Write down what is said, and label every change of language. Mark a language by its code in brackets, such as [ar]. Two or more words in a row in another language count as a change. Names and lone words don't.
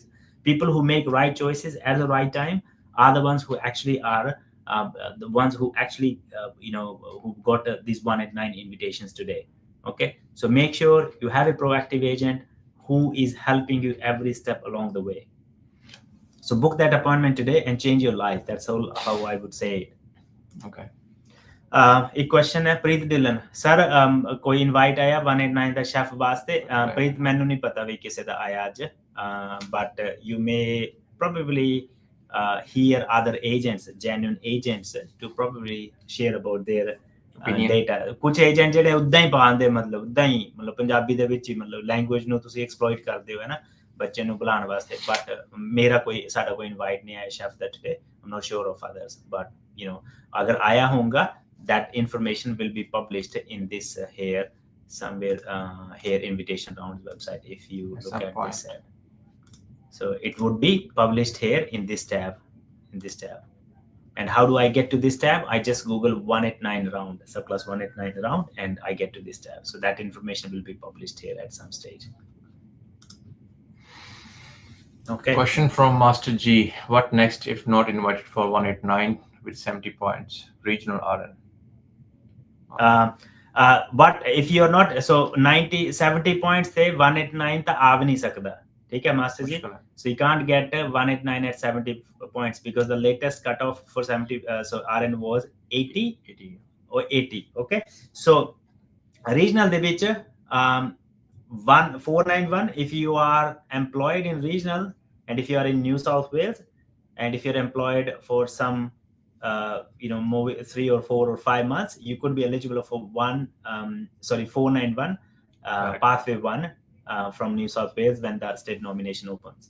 [en] People who make right choices at the right time are the ones who actually are the ones who actually who got these 189 invitations today. Okay, so make sure you have a proactive agent who is helping you every step along the way. So book that appointment today and change your life. That's all how I would say it. Okay. [hi] एक क्वेश्चन है प्रीत ढिलन सर, कोई इनवाइट आया 189 [pa] ਦਾ ਸ਼ੈਫ ਵਾਸਤੇ। ਪ੍ਰੀਤ ਮੈਨੂੰ ਨਹੀਂ ਪਤਾ ਵੀ ਕਿਸੇ ਦਾ ਆਇਆ ਅੱਜ, [en] but you may probably hear other agents, genuine agents, to probably share about their data. [pa] ਕੁਝ ਏਜੰਟ ਜਿਹੜੇ ਉਦਾਂ ਹੀ ਪਾਉਂਦੇ, ਮਤਲਬ ਪੰਜਾਬੀ ਦੇ ਵਿੱਚ ਹੀ ਮਤਲਬ ਲੈਂਗੁਏਜ ਨੂੰ ਤੁਸੀਂ ਐਕਸਪਲੋਇਟ ਕਰਦੇ ਹੋ, ਹੈ ਨਾ, ਬੱਚੇ ਨੂੰ ਬੁਲਾਉਣ ਵਾਸਤੇ। ਬਟ ਸਾਡਾ ਕੋਈ ਇਨਵਾਈਟ ਨਹੀਂ ਆਇਆ ਸ਼ੈਫ ਦਾ ਟੁਡੇ। [en] I'm not sure of others, but [pa] ਅਗਰ ਆਇਆ ਹੋਊਗਾ, [en] that information will be published in this here somewhere here invitation rounds website. If you look at this tab, so it would be published here in this tab. And how do I get to this tab? I just Google 189 round, surplus 189 round, and I get to this tab. So that information will be published here at some stage. Okay. Question from Master G. What next if not invited for 189 with 70 points? Regional RN. But if you're not, so 70 points [hi] से 189 तक आ भी नहीं सकता, ठीक है मास्टर जी? [en] So you can't get 189 at 70 points, because the latest cutoff for 70 so RN was 80 or 80. Okay, so regional [pa] ਦੇ ਵਿੱਚ [en] 491 if you are employed in regional, and if you are in New South Wales, and if you're employed for some 3 or 4 or 5 months, you could be eligible for 491 pathway 1 from New South Wales when the state nomination opens.